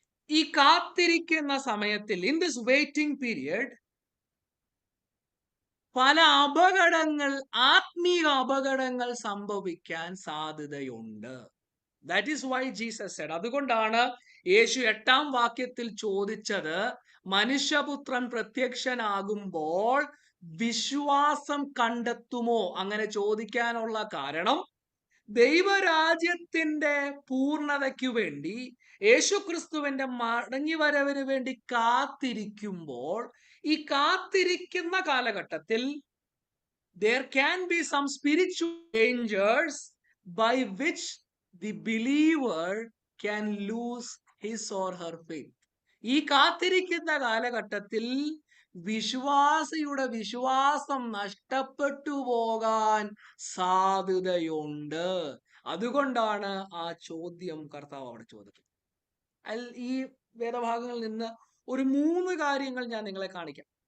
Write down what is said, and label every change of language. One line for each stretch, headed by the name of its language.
Malayalam: ഈ കാത്തിരിക്കുന്ന സമയത്തിൽ,
English: in this waiting period,
Malayalam: പല അപകടങ്ങൾ, ആത്മീയ അപകടങ്ങൾ സംഭവിക്കാൻ സാധ്യതയുണ്ട്.
English: That is why Jesus said.
Malayalam: അതുകൊണ്ടാണ് യേശു 8-ാം വാക്യത്തിൽ ചോദിച്ചത്, മനുഷ്യപുത്രൻ പ്രത്യക്ഷനാകുമ്പോൾ വിശ്വാസം കണ്ടെത്തുമോ? അങ്ങനെ ചോദിക്കാനുള്ള കാരണം, ദൈവരാജ്യത്തിന്റെ പൂർണ്ണതയ്ക്കു വേണ്ടി, യേശുക്രിസ്തുവിന്റെ മടങ്ങിവരവിന് വേണ്ടി കാത്തിരിക്കുമ്പോൾ, ഈ കാത്തിരിക്കുന്ന കാലഘട്ടത്തിൽ
English: there can be some spiritual dangers by which the believer can lose his or her faith.
Malayalam: ഈ കാത്തിരിക്കുന്ന കാലഘട്ടത്തിൽ വിശ്വാസിയുടെ വിശ്വാസം നഷ്ടപ്പെട്ടു പോകാൻ സാധ്യതയുണ്ട്. അതുകൊണ്ടാണ് ആ ചോദ്യം കർത്താവ് അവിടെ ചോദിക്കുന്നത്. ഈ വേദഭാഗങ്ങളിൽ നിന്ന് ഒരു 3 കാര്യങ്ങൾ ഞാൻ നിങ്ങളെ കാണിക്കാം.